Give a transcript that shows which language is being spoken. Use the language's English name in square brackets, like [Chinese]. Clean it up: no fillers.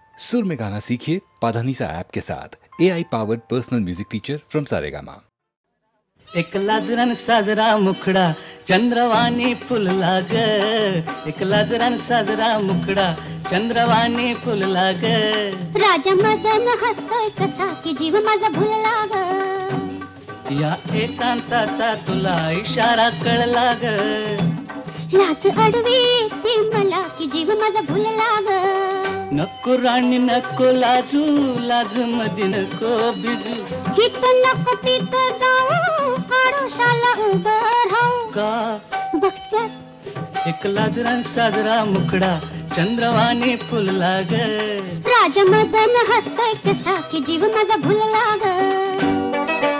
[Hindi] सुर में गाना सीखिए पाधानीसा ऐप के साथ। [English] AI powered personal music teacher from [Hindi] Saregama. [Marathi] एक लाजरान साजरा मुखडा चंद्रवाणी फुलला ग, एक लाजरान साजरा मुखडा चंद्रवाणी फुलला ग. राजा मदन हसतोय कसा की जीव माझा भुलला ग. या एकांताचा तुला इशारा कळला ग. लाज अडवी येते मला की जीव माझा भुलला ग. नको राणी नको लाजू, लाज मध्ये नको बिजू. हित नको तिथं जाऊ, आडोशाला उभं राहू. का बघत्यात एक लाजरान साजरा मुखडा चंद्रवाणी फुलला ग. राजा मदन हसतोय कसा की जीव माझा भुलला ग.